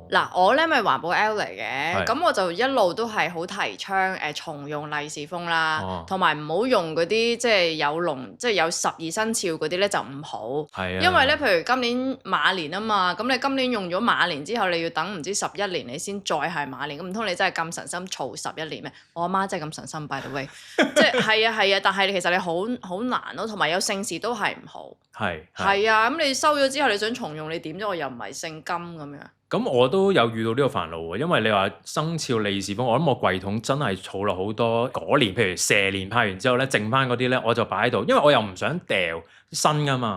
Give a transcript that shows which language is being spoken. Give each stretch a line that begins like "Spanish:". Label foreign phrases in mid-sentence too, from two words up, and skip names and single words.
Cantonese: 嗱，我咧咪環保 L 嚟嘅，咁我就一路都係好提倡重用利是封啦，同埋唔好用嗰啲即係有龍，即係有12生肖嗰啲咧就唔好。係啊。因為咧，譬如今年馬年啊嘛，咁你今年用咗馬年之後，你要等唔知11年你先再係馬年，咁唔通你真係咁神心儲11年咩？我阿媽真係咁神心
English: by the way，
Cantonese: 即係係啊，但係其實你好難咯，同埋有姓氏都係唔好。係啊，咁你收咗之後你想重用你點啫？我又唔係姓金咁樣。咁我都有遇到呢個煩惱喎，因為你話生肖利是封，我諗我櫃桶真係儲落好多嗰年，譬如蛇年派完之後咧，剩翻嗰啲咧我就擺喺度，因為我又唔想掉新噶嘛。